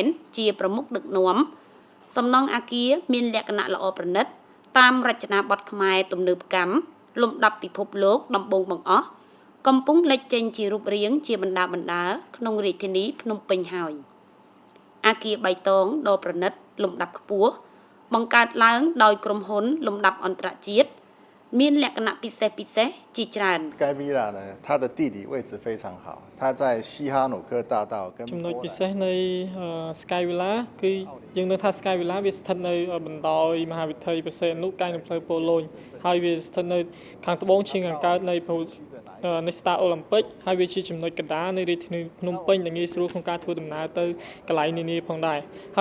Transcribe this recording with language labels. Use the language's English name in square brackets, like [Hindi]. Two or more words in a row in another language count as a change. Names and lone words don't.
[Khmer] ជាប្រមុខដឹកនាំសំណង់អគារមានលក្ខណៈល្អប្រណិតតាមរចនាបថខ្មែរទំនើបកម្មលំដាប់ពិភពលោកដំបូងបង្អស់កំពុងលេចចេញជារូបរាងជាបណ្ដាក្នុងរាជធានីភ្នំពេញហើយអគារបៃតងដ៏ប្រណិតលំដាប់ខ្ពស់បង្កើតឡើងដោយក្រុមហ៊ុនលំដាប់អន្តរជាតិមានលក្ខណៈពិសេសជាច្រើន [Chinese] Sky Villa 呢它的地理位置非常好它在西哈努克大道跟 [Khmer] ចំណុចពិសេសនៃ Sky Villa គឺយើងដឹងថា Sky Villa វាស្ថិតនៅបណ្ដោយមហាវិថីបរសេនុកាយនៅផ្លូវប៉ូឡូញហើយវាស្ថិតនៅខាងត្បូងឈៀងខាងកើតនៃ នៃ Star Olympic ហើយវាជាចំណុចកណ្ដាលនៃរាជធានីភ្នំពេញដែលងាយស្រួលក្នុងការធ្វើដំណើរទៅកន្លែងនានាផងដែរហើយ